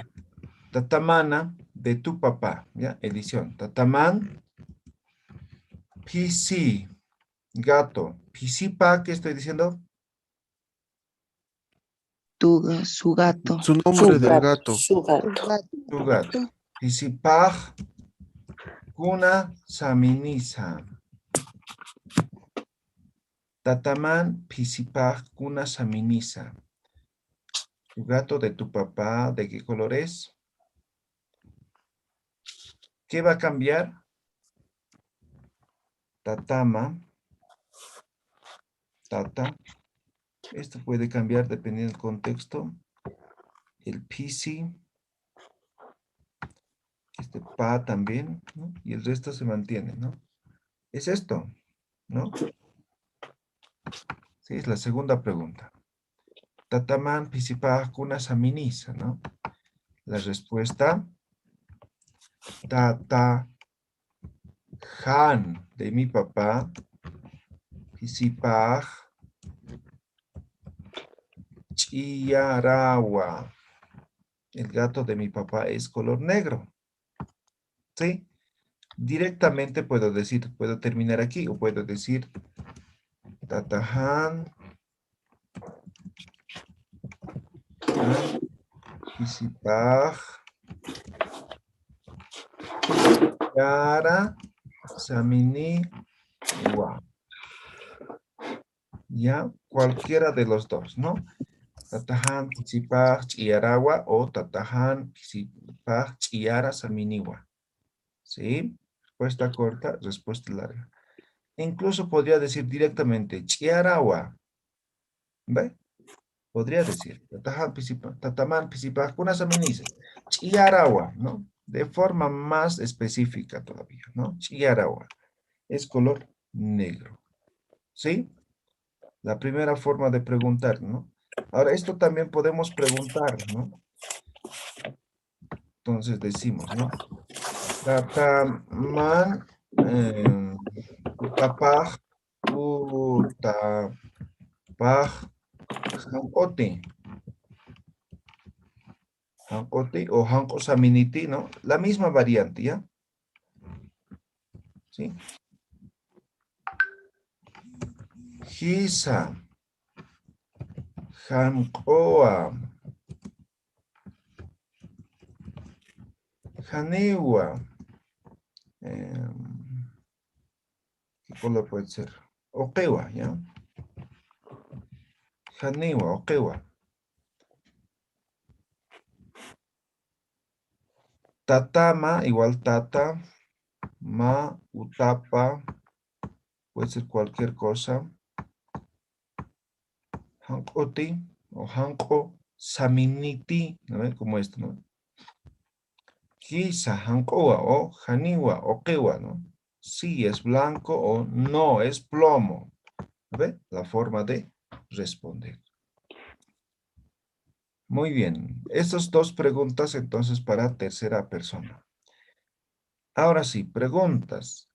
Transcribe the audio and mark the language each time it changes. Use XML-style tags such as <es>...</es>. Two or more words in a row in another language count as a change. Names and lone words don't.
<es>Tatamana de tu papá, ¿ya? Edición.</es> <ay>Tataman, PC, gato.</ay> <es>Pisipa, ¿qué estoy diciendo? su gato, Su Su nombre del gato. gato. Su gato. Tu gato.</es> <ay>Pisipaj, kuna saminisa. Tataman, pisipaj, kuna saminisa.</ay> <es>Tu gato de tu papá, ¿de qué color es? ¿Qué va a cambiar? Tatama, tata. Esto puede cambiar dependiendo del contexto. El PC, este pa también, ¿no? Y el resto se mantiene, ¿no? Es esto, ¿no? Sí, es la segunda pregunta.</es> <ay>Tataman pisipaj kuna saminisa,</ay> <es>¿no? La respuesta,</es> <ay>tata han</ay> <es>de mi papá,</es> <ay>pisipaj chiarawa.</ay> <es>El gato de mi papá es color negro. ¿Sí? Directamente puedo decir, puedo terminar aquí o puedo decir</es> <ay>tatahan pisipaj chiara saminiwa.</ay> <es>Ya, cualquiera de los dos, ¿no?</es> <ay>Tatahan pisipaj chiarawa o tatahan pisipaj chiara saminiwa.</ay> <es>¿Sí? Respuesta corta, respuesta larga. Incluso podría decir directamente chiarawa. ¿Ve? Podría decir</es> <ay>tataman pisipaj kuna saminise. Chiarawa,</ay> <es>¿no? De forma más específica todavía, ¿no? Chiarawa. Es color negro. ¿Sí? La primera forma de preguntar, ¿no? Ahora, esto también podemos preguntar, ¿no? Entonces decimos, ¿no?</es> <ay>Tataman, utapaj, utapaj, hankote. Hankote o hanko saminiti,</ay> <es>¿no? La misma variante, ¿ya? ¿Sí?</es> <ay>Hisa. Hankoa. Hanewa.</ay> <es>¿Qué color puede ser?</es> <ay>Okewa, ¿ya? Hanewa, okewa. Tatama, igual tata. Ma, utapa.</ay> <es>Puede ser cualquier cosa.</es> <ay>Hankoti o hanko saminiti.</ay> <es>¿No ven? Como esto, ¿no?</es> <ay>Kisa, hankoa o haniwa, okewa,</ay> <es>¿no? Sí es blanco o no es plomo. ¿Ve? La forma de responder. Muy bien. Estas dos preguntas entonces para tercera persona. Ahora sí, preguntas.</es>